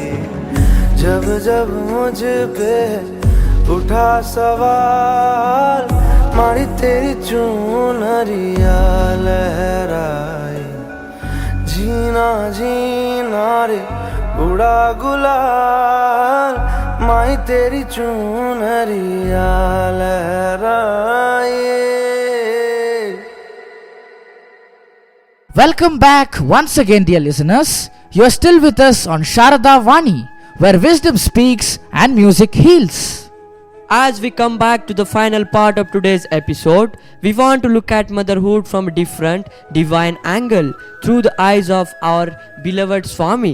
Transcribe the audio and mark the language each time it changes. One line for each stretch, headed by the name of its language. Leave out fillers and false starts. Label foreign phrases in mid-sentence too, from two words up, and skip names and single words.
Hindi: जब जब मुझ पे उठा सवाल मारी तेरी चुनरिया लहराई. जीना जीना रे उड़ा गुलाल माई तेरी चुनरिया लहराई.
English: Welcome back once again, dear listeners. You are still with us on Shardavani, where wisdom speaks and music heals. As we come back to the final part of today's episode, we want to look at motherhood from a different, divine angle through the eyes of our beloved Swami.